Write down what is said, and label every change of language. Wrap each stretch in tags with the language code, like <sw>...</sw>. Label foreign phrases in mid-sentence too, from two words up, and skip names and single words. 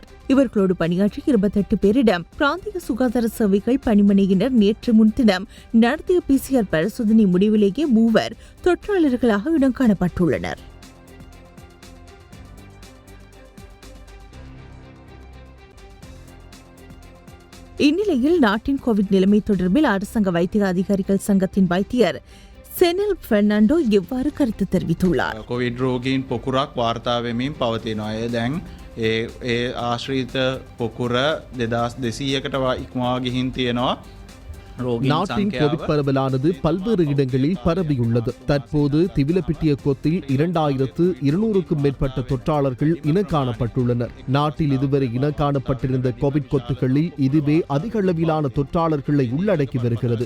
<ta>இவர்களோடு பணியாற்றி 28 பேரிடம் பிராந்திய சுகாதார சேவைகள் பணிமனையினர் நேற்று முன்தினம் நடத்திய PCR பரிசோதனை முடிவிலேயே 3 தொற்றாளர்களாக இடம் காணப்பட்டுள்ளனர். இந்நிலையில் நாட்டின் கோவிட் நிலைமை தொடர்பில் அரசாங்க வைத்திய அதிகாரிகள் சங்கத்தின் வைத்தியர் செனில் பெர்னாண்டோ இவ்வாறு கருத்து தெரிவித்துள்ளார்.</ta> <si>කොවිඩ් රෝගීන් පොකුරක් වාර්තා වෙමින් පවතිනවා. දැන් ඒ ආශ්‍රිත පොකුර 2200කට ඉක්මවා ගිහින් තියෙනවා.</si> <ta>நாட்டின் கோவிட் பரவலானது பல்வேறு இடங்களில் பரவியுள்ளது. தற்போது திவிலப்பிட்டிய கொத்தில் 2200க்கும் மேற்பட்ட தொற்றாளர்கள் இன காணப்பட்டுள்ளனர். நாட்டில் இதுவரை இன காணப்பட்டிருந்த கோவிட் கொத்துகளில் இதுவே அதிக அளவிலான தொற்றாளர்களை உள்ளடக்கி வருகிறது.</ta>